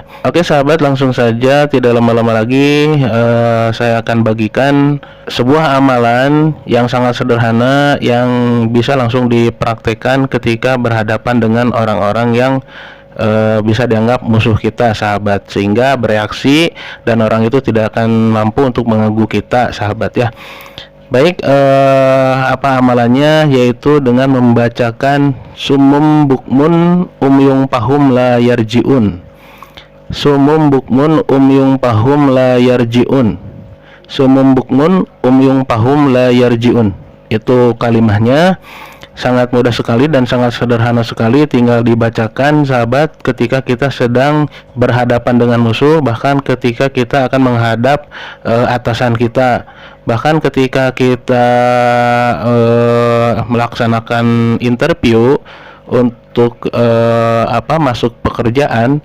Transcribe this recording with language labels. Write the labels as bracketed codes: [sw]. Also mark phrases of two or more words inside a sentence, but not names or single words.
[id] Oke sahabat, langsung saja, tidak lama-lama lagi saya akan bagikan sebuah amalan yang sangat sederhana yang bisa langsung dipraktekkan ketika berhadapan dengan orang-orang yang bisa dianggap musuh kita, sahabat, sehingga bereaksi dan orang itu tidak akan mampu untuk mengganggu kita, sahabat ya. Baik, apa amalannya? Yaitu dengan membacakan [ar] صم بكم عمي فهم لا يرجعون. صم بكم عمي فهم لا يرجعون. صم بكم عمي فهم لا يرجعون. [id] Itu kalimahnya. Sangat mudah sekali dan sangat sederhana sekali, tinggal dibacakan, sahabat, ketika kita sedang berhadapan dengan musuh, bahkan ketika kita akan menghadap atasan kita, bahkan ketika kita melaksanakan interview untuk masuk pekerjaan.